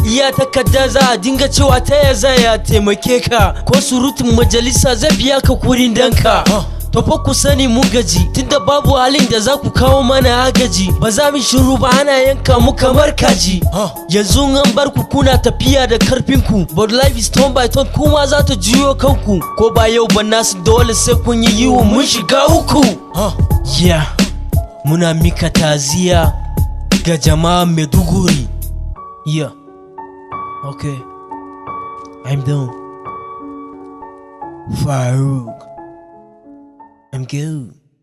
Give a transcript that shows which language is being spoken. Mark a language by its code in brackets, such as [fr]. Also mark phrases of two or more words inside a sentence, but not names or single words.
[ha] Iya takarda za a dinga cewa ta ya za ya taimake ka. Ko surutun majalisa zai biya ka kurin danka. Huh. To fa ku sani mun gaji, tunda babu halin da za ku kawo mana agaji. Ba za mu shiru ba ana yanka mu kamar kaji. Huh. Yanzu in an bar ku kuna tafiya da karfin ku. [en] But life is turn by turn [ha] kuma za ta juyo kanku. Ko ba yau ba nasu dole sai kun yi yiwu mun shiga uku. Huh. Yeah, muna mika taziya ga jama'a Maiduguri. [en] Yeah, okay, I'm done. Farouk, I'm good.